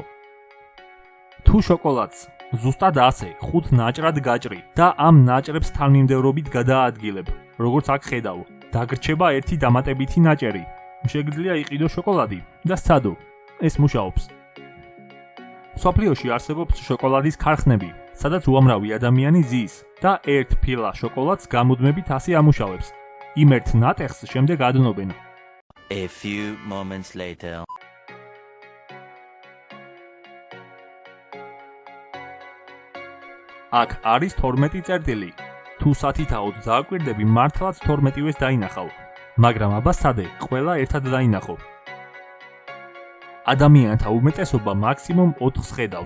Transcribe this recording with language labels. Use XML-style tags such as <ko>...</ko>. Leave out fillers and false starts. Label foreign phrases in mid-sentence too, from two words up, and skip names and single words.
<ka>თუ შოკოლადს ზუსტად ასე 5 ნაჭრად გაჭრი და ამ ნაჭრებს თანმიმდევრობით გადაადგილებ, როგორც აქ ხედავ, დაგრჩება ერთი დამატებითი ნაჭერი. შეგიძლია იყიდო შოკოლადი და სცადო. ეს მუშაობს. სოფლიოში არსებობს შოკოლადის ქარხნები, სადაც უამრავი ადამიანი ზის და ერთ ფილა შოკოლადს გამუდმებით ასე ამუშავებს. იმ ერთ ნატეხს შემდეგ ადნობენ.</ka> <en>A few moments later.</en> <ka>აქ არის 12 წერტილი. თუ სათითაოდ დააკვირდები, მართლაც 12-ვეს დაინახავ. მაგრამ აბა სადე, ყველა ერთად დაინახო. ადამიანთა უმეტესობა მაქსიმუმ 4-ს ხედავს.</ka>